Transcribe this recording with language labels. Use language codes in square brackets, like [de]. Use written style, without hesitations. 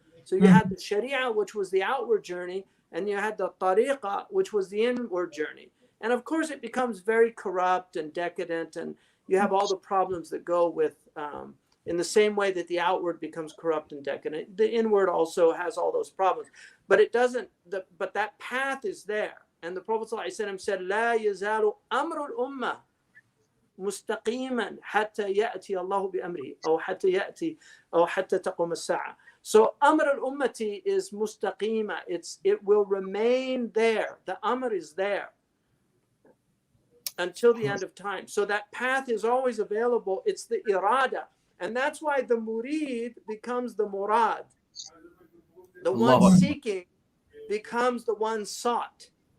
[en] So you had the Sharia, which was the outward journey, and you had the tariqah, which was the inward journey. And of course, it becomes very corrupt and decadent, and you have all the problems that go with, in the same way that the outward becomes corrupt and decadent, the inward also has all those problems. But it doesn't, but that path is there. And the Prophet ﷺ said, [ar] لا يزال أمر الأمة مستقيما حتى يأتي الله بأمره أو حتى تقوم الساعة. [en] So Amr al-Ummati is mustaqima. It will remain there. The Amr is there until the end of time. So that path is always available. It's the irada. And that's why the murid becomes the murad. The one seeking becomes the one sought.